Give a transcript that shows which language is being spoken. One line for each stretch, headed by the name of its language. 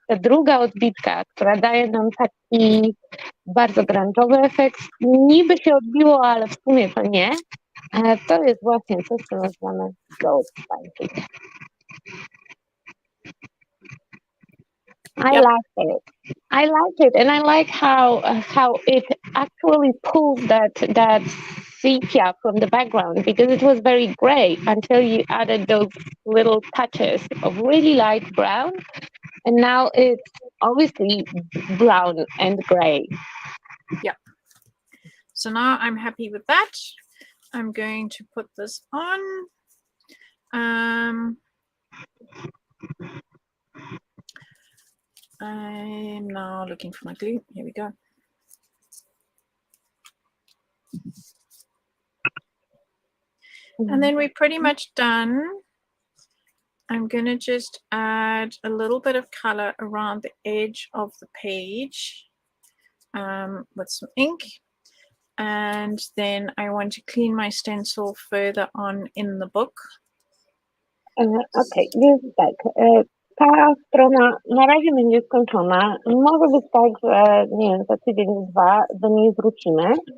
Polish: Ta druga odbitka, która daje nam taki bardzo grunge'owy efekt, niby się odbiło, ale w sumie to nie. To jest właśnie coś, co nazywamy ghost stamping.
English: I like it, and I like how it actually pulls that sepia from the background, because it was very gray until you added those little touches of really light brown, and now it's obviously brown and gray. Yeah. So now I'm happy with that. I'm going to put this on. I'm now looking for my glue. Here we go. And then we're pretty much done. I'm going to just add a little bit of color around the edge of the page with some ink. And then I want to clean my stencil further on in the book.
Polish: Okay, więc tak. Ta strona na razie będzie skończona. Może być tak, że nie wiem, za tydzień, dwa do niej wrócimy.